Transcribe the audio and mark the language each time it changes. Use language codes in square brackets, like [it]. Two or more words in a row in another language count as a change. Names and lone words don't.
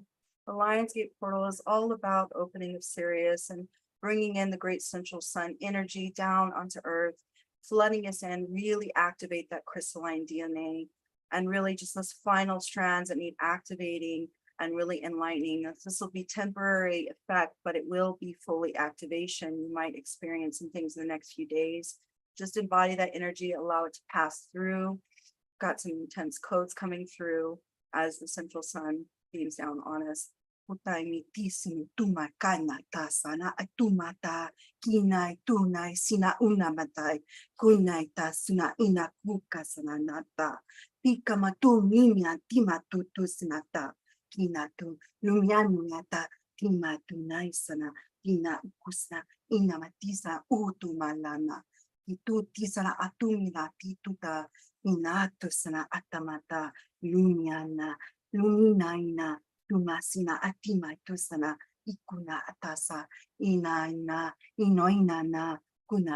[en] The Lionsgate Portal is all about opening of Sirius and bringing in the great central sun energy down onto Earth, flooding us in, really activate that crystalline DNA, and really just those final strands that need activating and really enlightening. This will be temporary effect, but it will be fully activation. You might experience some things in the next few days. Just embody that energy, allow it to pass through. Got some intense codes coming through as the central sun beams down on us. Utay mitisimi tumakana tasana atumata kinay tunay sinauna matay kunay tasuna inakuka sananata pikamatu minya timatutu sinata kinatu lumyanunyata tima tunai sana ina kusna ina matisa utumalana itu tisana atumina tituta inatusana atamata lumiana luminaina tumasina atima tusana ikuna atasa ina inoinana kuna